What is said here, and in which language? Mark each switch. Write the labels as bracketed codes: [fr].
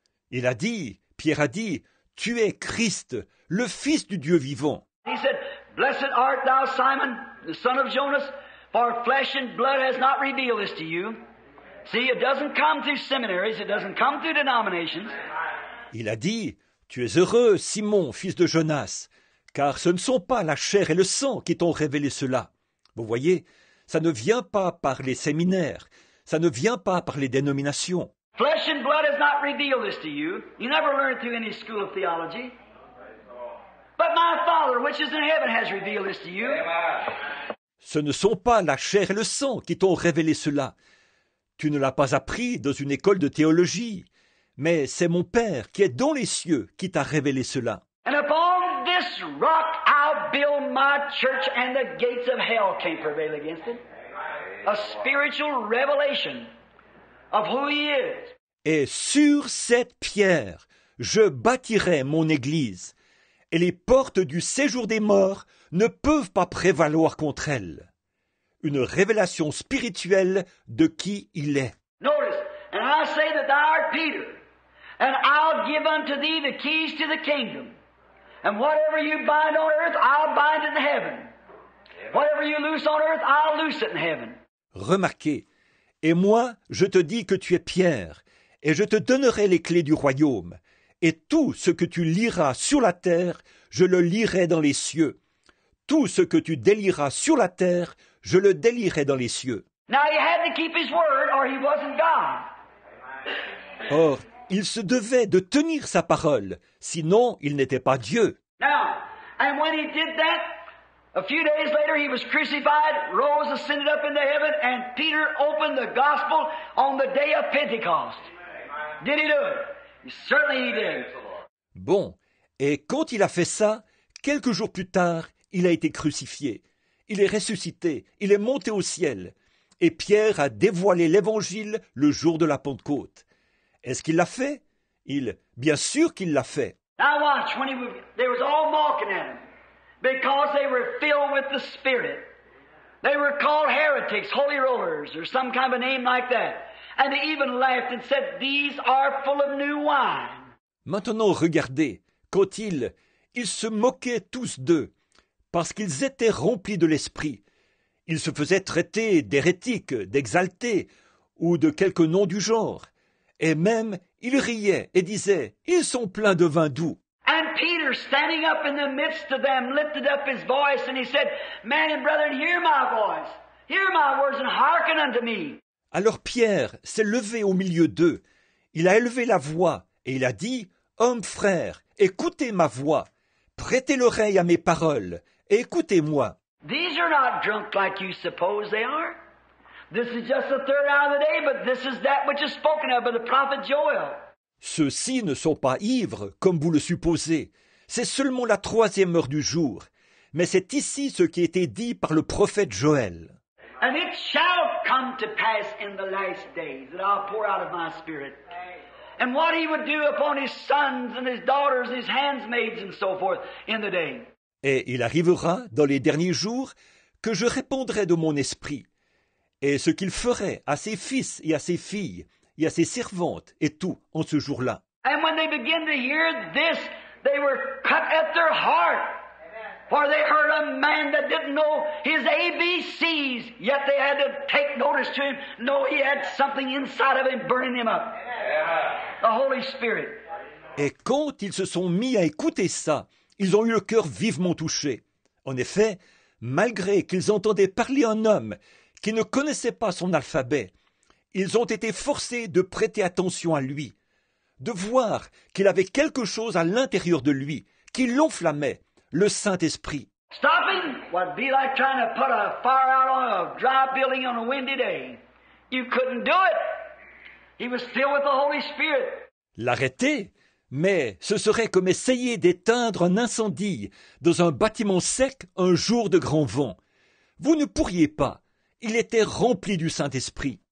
[fr] Il a dit, Pierre a dit, tu es Christ, le Fils du Dieu vivant. [en] He said, blessed art thou, Simon, the son of Jonas, for flesh and blood has not revealed this to you. See, it doesn't come through seminaries, it doesn't come through denominations. [fr] Il a dit, Tu es heureux, Simon, fils de Jonas, car ce ne sont pas la chair et le sang qui t'ont révélé cela. Vous voyez, ça ne vient pas par les séminaires, ça ne vient pas par les dénominations. [en] Flesh and blood has not revealed this to you. You never learned through any school of theology. But my Father, which is in heaven, has revealed this to you. [fr] Ce ne sont pas la chair et le sang qui t'ont révélé cela. Tu ne l'as pas appris dans une école de théologie, mais c'est mon Père qui est dans les cieux qui t'a révélé cela. [en] And upon this rock I'll build my church, and the gates of hell can't prevail against it. A spiritual revelation of who He is. [fr] Et sur cette pierre, je bâtirai mon église, et les portes du séjour des morts ne peuvent pas prévaloir contre elle. Une révélation spirituelle de qui il est. [en] Notice, and I say that thou art Peter, and I'll give unto thee the keys to the kingdom. And whatever you bind on earth, I'll bind it in heaven. Whatever you loose on earth, I'll loose it in heaven. [fr] Remarquez, et moi, je te dis que tu es Pierre, et je te donnerai les clés du royaume, et tout ce que tu liras sur la terre, je le lirai dans les cieux. Tout ce que tu délieras sur la terre, je le délierai dans les cieux. [en] Now he had to keep his word or he wasn't God. [fr] Or, il se devait de tenir sa parole, sinon il n'était pas Dieu. [en] Now, and when he did that, a few days later he was crucified, rose, ascended up into heaven, and Peter opened the gospel on the day of Pentecost. Did he do it? Certainly he did. [fr] Bon, et quand il a fait ça, quelques jours plus tard, il a été crucifié. Il est ressuscité, il est monté au ciel. Et Pierre a dévoilé l'évangile le jour de la Pentecôte. Est-ce qu'il l'a fait? Bien sûr qu'il l'a fait. [en] Now watch, they was all mocking at him because they were filled with the Spirit. They were called heretics, holy rollers, or some kind of a name like that. And they even laughed and said, "These are full of new wine." [fr] Maintenant, regardez, quand ils se moquaient tous d'eux, parce qu'ils étaient remplis de l'esprit. Ils se faisaient traiter d'hérétiques, d'exaltés, ou de quelque nom du genre. Et même, ils riaient et disaient, « Ils sont pleins de vin doux. » [en] And Peter, standing up in the midst of them, lifted up his voice and he said, "Men and brethren, hear my voice. Hear my words and hearken unto me." [fr] Alors Pierre s'est levé au milieu d'eux. Il a élevé la voix et il a dit, « Hommes frères, écoutez ma voix. Prêtez l'oreille à mes paroles et écoutez-moi. » [en] These are not drunk like you suppose they are. This is just the third hour of the day, but this is that which is spoken of by the prophet Joel. [fr] Ceux-ci ne sont pas ivres, comme vous le supposez. C'est seulement la 3e heure du jour. Mais c'est ici ce qui a été dit par le prophète Joël. [en] And it shall come to pass in the last days that I'll pour out of my spirit. And what he would do upon his sons and his daughters, his handmaids and so forth in the day. [fr] Et il arrivera, dans les derniers jours, que je répondrai de mon esprit. Et ce qu'il ferait à ses fils et à ses filles, et à ses servantes, et tout, en ce jour-là. [en] And when they began to hear this, they were cut at their heart. For they heard a man that didn't know his ABCs, yet they had to take notice to him, know he had something inside of him burning him up. The Holy Spirit. [fr] Et quand ils se sont mis à écouter ça, ils ont eu le cœur vivement touché. En effet, malgré qu'ils entendaient parler un homme qui ne connaissait pas son alphabet, ils ont été forcés de prêter attention à lui, de voir qu'il avait quelque chose à l'intérieur de lui, qui l'enflammait, le Saint-Esprit. [en] Stopping would be like trying to put a fire out on a dry building on a windy day. You couldn't do it. He was filled with the Holy Spirit. [fr] L'arrêter, mais ce serait comme essayer d'éteindre un incendie dans un bâtiment sec un jour de grand vent. Vous ne pourriez pas. Il était rempli du Saint-Esprit.